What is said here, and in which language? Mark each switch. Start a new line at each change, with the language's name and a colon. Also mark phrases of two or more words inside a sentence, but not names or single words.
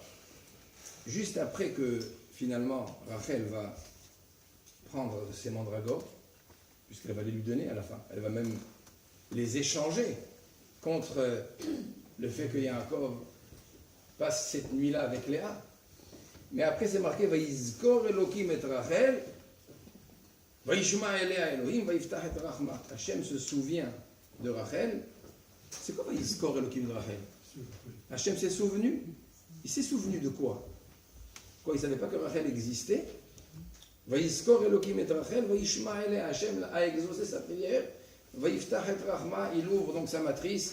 French: Juste après que, finalement, Rachel va prendre ses mandragores, puisqu'elle va les lui donner à la fin, elle va même les échanger contre le fait que Yaakov passe cette nuit-là avec Léa. Mais après c'est marqué
Hebrew: ויזכור אלוקים את רחל, וישמע אליה אלוהים, ויפתח את רחמה.
French: Hachem se souvient de Rachel. C'est quoi
Hebrew: ויזכור אלוקים
French: de Rachel? Hachem s'est souvenu. Il s'est souvenu de quoi? Quoi, il ne savait pas que Rachel existait?
Hebrew: ויזכור אלוקים את רחל, וישמע אליה.
French: Hachem a exaucé sa prière.
Hebrew: ויפתח את רחמה,
French: il ouvre donc sa matrice.